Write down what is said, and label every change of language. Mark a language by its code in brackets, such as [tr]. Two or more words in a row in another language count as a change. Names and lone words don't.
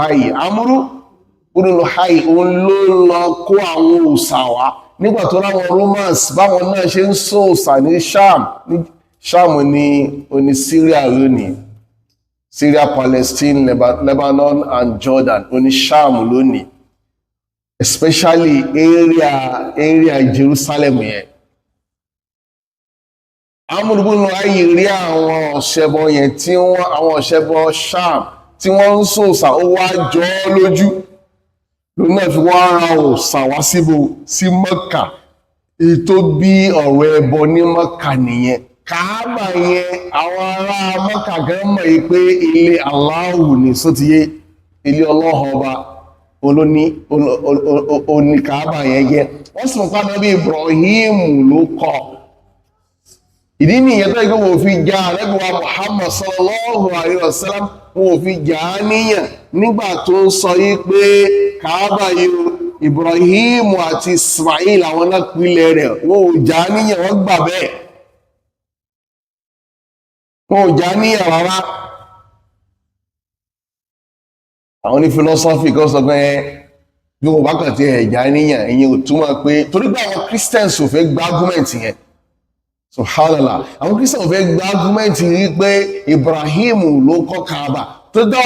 [yo] Luhai òun ló lọ kó àwọn òòṣà wá nígbà tó láwọn Romans báwọn náà ṣe ń sọ òòṣà ní Sham ní oní Syria lónìí Syria, Palestine, Lebanon and Jordan oní Sham lónìí [en] especially area [yo] Jerusalem yẹn Amru bunu Luhai rí àwọn ọ̀ṣẹbọ yẹn àwọn ọ̀ṣẹbọ Sham tí wọ́n ń sọ òòṣà ó wá jọ ọ́ lójú lónà fi wọ́n ara òòṣà wá sí Mọ́kà ètò bí ọ̀rọ̀ ẹbọ ní Mọ́kà nìyẹn Káàbà yẹn àwọn ará Mọ́kà gan mọ̀ yí pé ilé Allahu ní sótìyé ilé Ọlọ́run ọba oní Káàbà yẹn yẹ wọ́n sì mọ̀ pé Ànábì Ibrahim ló kọ́ ìdí nìyẹn tó yẹ wọ́n fi já Ànábì wa Muhammad [ar] صلى الله عليه وسلم [yo] wọ́n fi já níyàn nígbà tó ń sọ yí pé Káàbà yìí Ibrahim àti Ismail àwọn náà pìlẹ̀ rẹ̀ wọ́n ò já níyàn wọ́n gbà bẹ́ẹ̀ wọ́n ò já níyàn rárá àwọn ní philosophy kan sọ pé bí wọ́n bá kàn tí ẹ̀ já níyàn ìyẹn ò túmọ̀ pé torí pé àwọn Christians ò fẹ́ gba argument yẹn subhanallah àwọn Christians ò fẹ́ gba argument rí pé Ibrahim ló kọ́ Kaaba tó dáwọ́